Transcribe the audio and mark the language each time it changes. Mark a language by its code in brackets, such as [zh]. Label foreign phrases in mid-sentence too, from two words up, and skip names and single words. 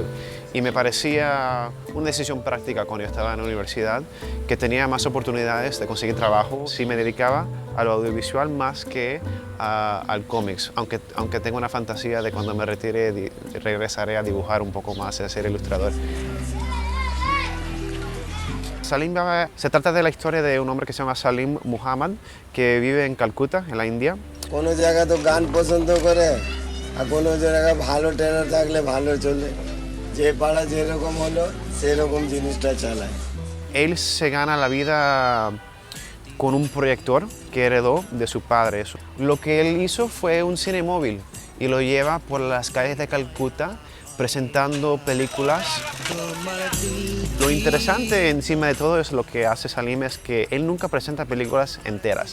[es] Y me parecía una decisión práctica cuando yo estaba en la universidad, que tenía más oportunidades de conseguir trabajo si me dedicaba a lo audiovisual más que al cómics, aunque tengo una fantasía de cuando me retire regresaré a dibujar un poco más y a ser ilustrador. Salim Baba se trata de la historia de un hombre que se llama Salim Muhammad, que vive en Calcuta, en la India. [bn] কোনো জায়গা তো গান পছন্দ করে আর কোনো জায়গা ভালো ট্রেনার থাকলে ভালো চলে যে পাড়া যেরকম হলো সেরকম জিনিসটা চালায় [es] Él se gana la vida con un proyector que heredó de su padre. Lo que él hizo fue un cine móvil y lo lleva por las calles de Calcuta presentando películas. Lo interesante encima de todo es lo que hace Salim es que él nunca presenta películas enteras.